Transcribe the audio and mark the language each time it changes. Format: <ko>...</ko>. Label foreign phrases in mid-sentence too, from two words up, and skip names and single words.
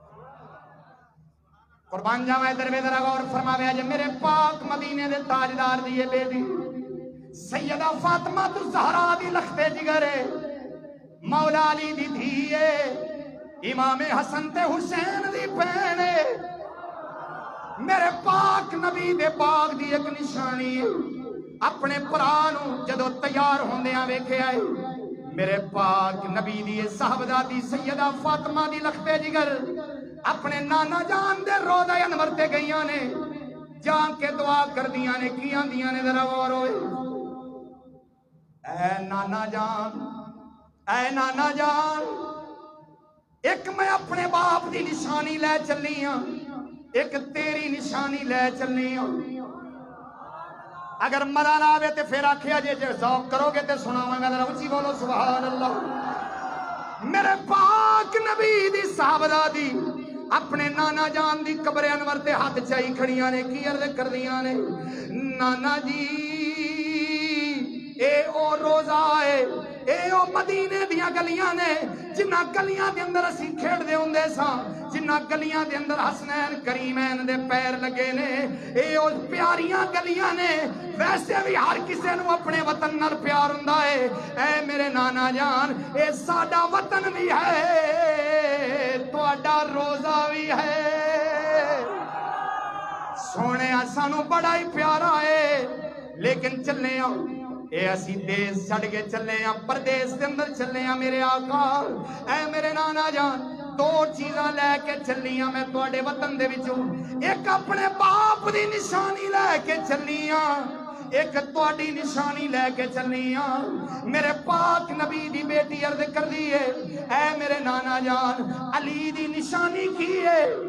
<pa>قربان جاواں ادھر ذرا غور فرماوے جے میرے پاک مدینے دے تاجدار دی یہ بیٹی سیدہ فاطمہ الزہرا دی لختے جگر ہے مولا علی دی دھی ہے امام حسن تے حسین دی بہن میرے پاک نبی دے پاک دی ایک نشانی اپنے پرانوں جدو تیار ہوندیاں ویکھے آئے میرے پاک نبی دی صاحبزادی سیدہ فاطمہ دی لختے جگر اپنے نانا جان دے روضہ انور تے گئیاں نے جا کے دعا کر دیاں نے کی آندیاں نے ذرا غور ہوئے اے نانا جان اے نانا جان ایک میں اپنے باپ دی نشانی لے چلی ہاں ایک تیری نشانی لے چلی ہاں اگر مزہ نہ آوے تے پھر آکھیا جے ذوق کرو گے تے سناواں گا ذرا اونچی بولو</pa> <ar>سبحان اللہ</ar> <pa>میرے پاک نبی دی صحابزادی اپنے نانا جان دی قبر انور تے ہاتھ چائی کھڑیاں نے کی عرض کردیاں نے نانا جی اے او روزہ ہے اے او مدینے دیاں گلیاں نے جنہ گلیاں دے اندر اسی کھیڑ دے ہوندے ساں جنہ گلیاں دے اندر حسنین کریمین دے پیر لگے نے اے او پیاریاں گلیاں نے ویسے بھی ہر کسے نو اپنے وطن نال پیار ہوندا ہے اے میرے نانا جان اے ساڈا وطن بھی ہے تہاڈا روزہ بھی ہے سونے سانو بڑا ہی پیارا ہے لیکن چلے آؤ اے اسی دیس چھڑ کے چلے ہیں پردیس دے اندر چلے ہیں میرے آقا اے میرے نانا جان دو چیزاں لے کے چلیاں میں تواڈے وطن دے وچوں ایک اپنے باپ دی نشانی لے کے چلیاں ایک تواڈی نشانی لے کے چلیاں میرے پاک نبی دی بیٹی عرض کر دی ہے اے میرے نانا جان علی دی نشانی کی ہے</pa>